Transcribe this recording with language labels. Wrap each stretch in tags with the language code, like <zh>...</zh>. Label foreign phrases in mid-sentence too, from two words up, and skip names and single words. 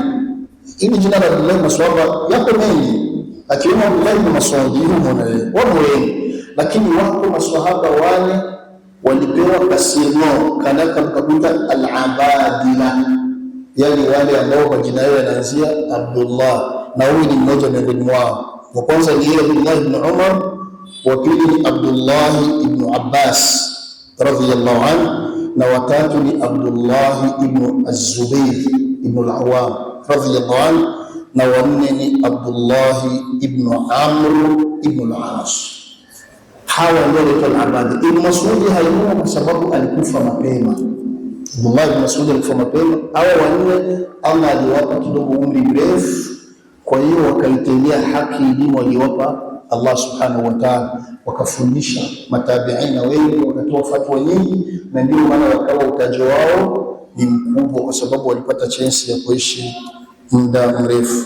<sw>Hili jina la Abdullah maswahaba yako mengi, akiwemo Abdullah ibn Mas'ud wamo wengi, lakini wako maswahaba wale walipewa kasino kanaka mkakuta al-abadila, yani wale ambao majina yao yanaanzia Abdullah, na huyu ni mmoja miongoni mwao. Wa kwanza ni Abdullah ibn Umar, wa pili ni Abdullah ibn Abbas</sw> <ar>رضي الله عنه,</ar> <sw>na watatu ni Abdullah ibn Az-Zubayr ibn al-Awwam</sw> <ar>رضي الله عنه,</ar> <sw>na wanne ni Abdullah ibn Amr ibn al-As. Hawa ndio wanaitwa al-abadi. Ibn Mas'ud hayumo kwa sababu alikufa mapema. Abdullah ibn Mas'ud alikufa mapema. Hawa wanne Allah aliwapa kidogo umri mrefu, kwa hiyo wakaitendea haki elimu aliwapa Allah</sw> <ar>سبحانه وتعالى,</ar> <sw>wakafundisha matabiina wengi, wakatoa fatwa nyingi, na ndio maana wakawa utajo wao ni mkubwa, kwa sababu walipata chance ya kuishi muda mrefu.</sw>